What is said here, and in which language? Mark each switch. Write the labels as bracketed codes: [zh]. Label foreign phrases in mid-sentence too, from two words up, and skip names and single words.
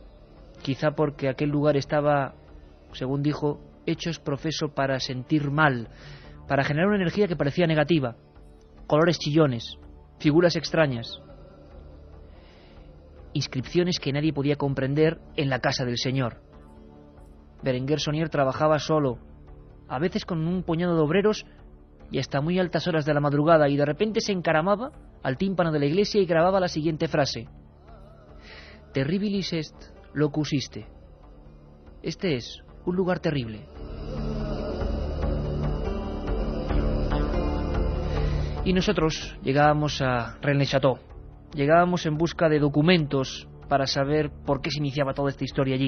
[es] Quizá porque aquel lugar estaba, según dijo, hecho es profeso para sentir mal, para generar una energía que parecía negativa, colores chillones, figuras extrañas, inscripciones que nadie podía comprender en la casa del Señor. Berenguer Saunier trabajaba solo, a veces con un puñado de obreros y hasta muy altas horas de la madrugada, y de repente se encaramaba al tímpano de la iglesia y grababa la siguiente frase: [la] Terribilis est locus iste. [es] Este es un lugar terrible. Y nosotros llegábamos a Rennes-le-Château. Llegábamos en busca de documentos para saber por qué se iniciaba toda esta historia allí.